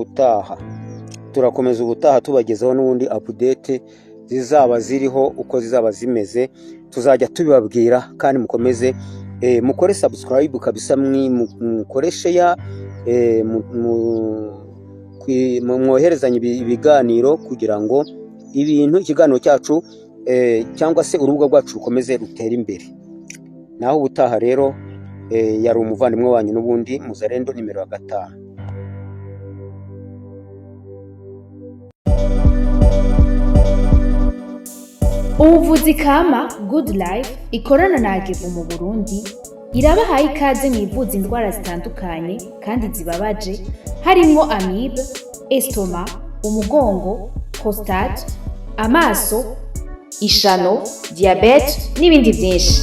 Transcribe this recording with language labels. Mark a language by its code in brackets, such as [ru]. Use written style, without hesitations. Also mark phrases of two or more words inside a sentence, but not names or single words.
[rw] ubutaha tubagezaho n'ubundi update zizaba ziriho uko zizaba zimeze tuzajya tubibabwira kandi mukomeze mukore subscribe kabisa mukoreshe ya mwoherezanye ibiganiro kugira ngo ikiganiro cyacu cyangwa se urubuga rwacu rukomeze rutera imbere naho ubutaha rero yari umuvandimwe wanyu n'ubundi Muzalendo nimero 5. [rn] Ubuvuzi kama Good Life ikorana na AGEVO mu Burundi irabahaye ikaze mu ivuza indwara zitandukanye kandi zibabaje harimo amibe, estoma, umugongo, prostate, amaso, ishano, diabete n'ibindi byinshi.